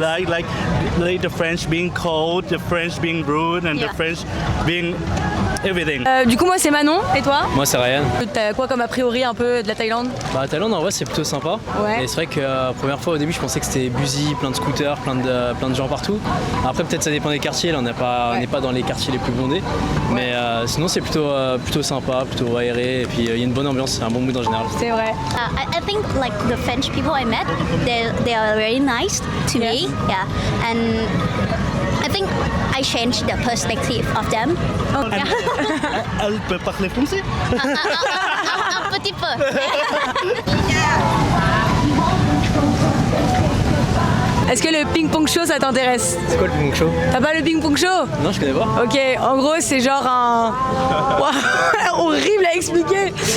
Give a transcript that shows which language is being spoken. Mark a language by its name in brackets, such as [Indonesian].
[English] Like the French being cold, the French being rude, and the French being everything. [French] Du coup, moi c'est Manon, et toi? Moi c'est Ryan. T'as quoi comme a priori un peu de la Thaïlande? Bah Thaïlande en vrai c'est plutôt sympa. Ouais. Et c'est vrai que première fois au début je pensais que c'était busy, plein de scooters, plein de gens partout. Après peut-être ça dépend des quartiers, là on n'est pas dans les quartiers les plus bondés. Mais sinon c'est plutôt sympa, plutôt aéré et puis il y a une bonne ambiance, c'est un bon mood en général. C'est vrai. [English] I think like the French people I met, they are very nice to me. Yeah, and I think I changed the perspective of them. [French] Elle peut parler français? Un petit peu. Est-ce que le ping-pong show ça t'intéresse? C'est quoi le ping show? T'as pas le ping-pong show? Non je connais pas. Ok, en gros c'est genre un... horrible à expliquer.